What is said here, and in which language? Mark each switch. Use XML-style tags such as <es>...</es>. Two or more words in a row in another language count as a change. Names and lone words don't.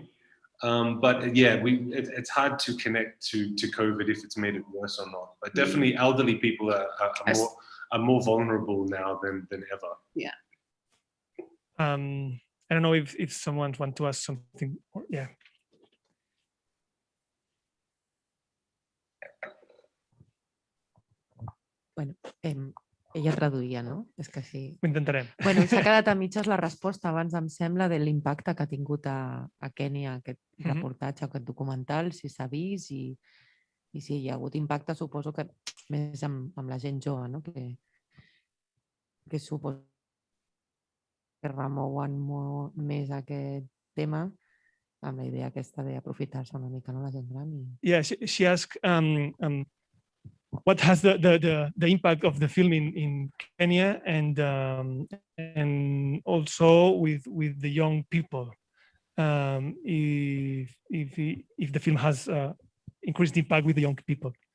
<en>But yeah, it's hard to connect to COVID if it's made it worse or not. But definitely, elderly people are more vulnerable now than ever. Yeah. I don't know if someone wants to ask something. Yeah.</en> <ca>Bueno, ella traduïa, no? És que sí. Ho intentarem. Bueno, s'ha quedat a mitges la resposta abans, em sembla, de l'impacte que ha tingut a Kènia aquest reportatge, aquest documental, si s'ha vist i si hi ha hagut impacte, suposo que més amb la gent jove, no? Que suposo que remouen molt més aquest tema amb la idea aquesta d'aprofitar-se una mica, no, la gent gran.</ca> <en>Yeah, she asked what has the impact of the film in Kenya and also with the young people, if the film has increased impact with the young people.</en>